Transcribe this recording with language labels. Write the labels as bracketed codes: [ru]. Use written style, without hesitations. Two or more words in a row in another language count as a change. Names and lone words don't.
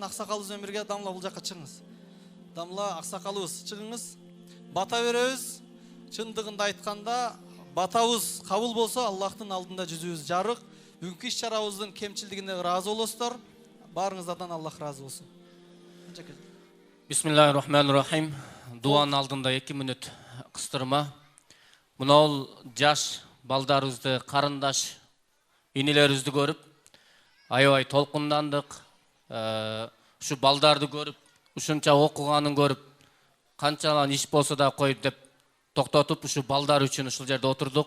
[ky] Аксакалыбыз өмүргө Дамла бул жакка чыгыңыз. Дамла аксакалыбыз чыгыңыз. Бата беребиз. Чындыгында айтканда батабыз кабыл болсо Аллахтын алдында жүзүбүз жарык. Бүгүнкү иш-чарабыздын кемчилдигине ыраазы болосуздар. Баарыңыздардан Аллах ыраазы болсун. [ar] بسم الله الرحمن الرحيم. [ky] Дуанын алдында 2 мүнөт кыстырма. Мынау жаш балдарыбызды, карындаш инелерибизди көрүп, аябай толкундандык. Ушу балдарды көрүп, ушунча окуганын көрүп, канчалан иш болсо да кой деп токтотуп, ушу балдар үчүн ушул жерде отурдук.